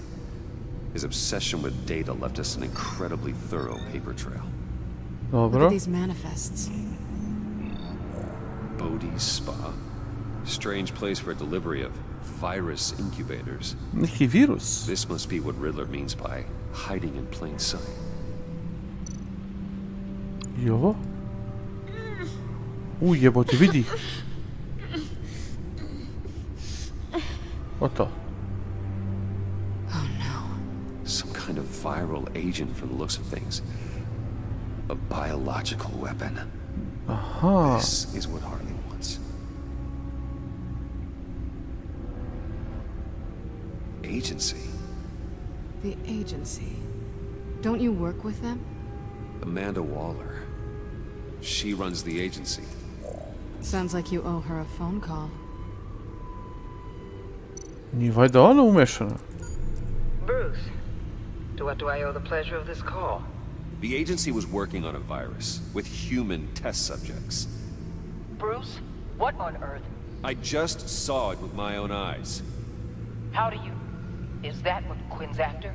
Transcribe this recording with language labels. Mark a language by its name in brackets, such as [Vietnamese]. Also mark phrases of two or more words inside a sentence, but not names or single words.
[English] His obsession with data left us an incredibly thorough paper trail. Look at these manifests. Bodhi's Spa. Strange place for a delivery of virus incubators. [Slovenian] Neki virus. [English] This must be what Riddler means by hiding in plain sight. [Slovenian] Jo. Jebote, vidi. [English] What the? Oh no. Some kind of viral agent from the looks of things. A biological weapon. Aha. This is what Harley wants. Agency. The agency. Don't you work with them? Amanda Waller. She runs the agency. Sounds like you owe her a phone call. [Serbian] Nije valjda ona umešana? [English] Bruce, to what do I owe the pleasure of this call? The agency was working on a virus with human test subjects. Bruce, what on earth? I just saw it with my own eyes. How do you... Is that what Quinn's after?